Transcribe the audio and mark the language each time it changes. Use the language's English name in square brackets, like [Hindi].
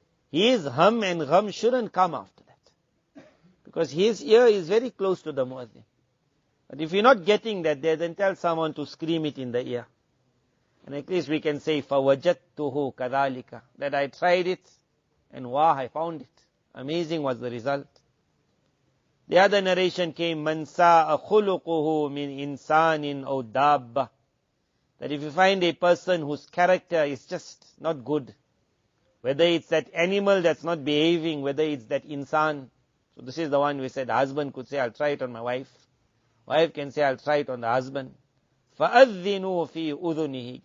[English] His hum and gham shouldn't come after that. Because his ear is very close to the muazzin. But if you're not getting that there, then tell someone to scream it in the ear. And at least we can say, فَوَجَدْتُهُ كَذَلِكَ, that I tried it, and wow, I found it. Amazing was the result. [Arabic] The other narration came, مَنْ سَاءَ خُلُقُهُ مِنْ إِنسَانٍ أَوْ دَابَّةٍ. [English] That if you find a person whose character is just not good, whether it's that animal that's not behaving, whether it's that insan, So this is the one we said, the husband could say, I'll try it on my wife. Wife can say, I'll try it on the husband. [Arabic] فَأَذِّنُوا فِي أُذُنِهِ.